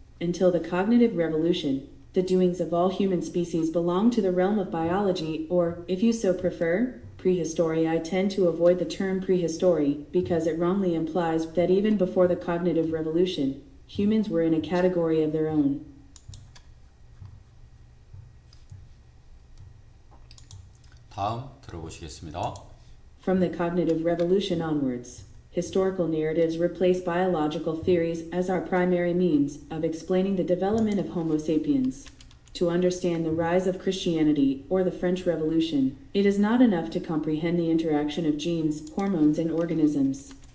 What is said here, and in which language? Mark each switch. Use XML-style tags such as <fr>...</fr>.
<en>Until the cognitive revolution, the doings of all human species belong to the realm of biology, or, if you so prefer, prehistory. I tend to avoid the term prehistory because it wrongly implies that even before the cognitive revolution, humans were in a category of their own.</en> <ko>다음 들어보시겠습니다.</ko> <en>From the cognitive revolution onwards, historical narratives replace biological theories as our primary means of explaining the development of Homo sapiens. To understand the rise of Christianity or the French Revolution, it is not enough to comprehend the interaction of genes, hormones, and organisms.</en>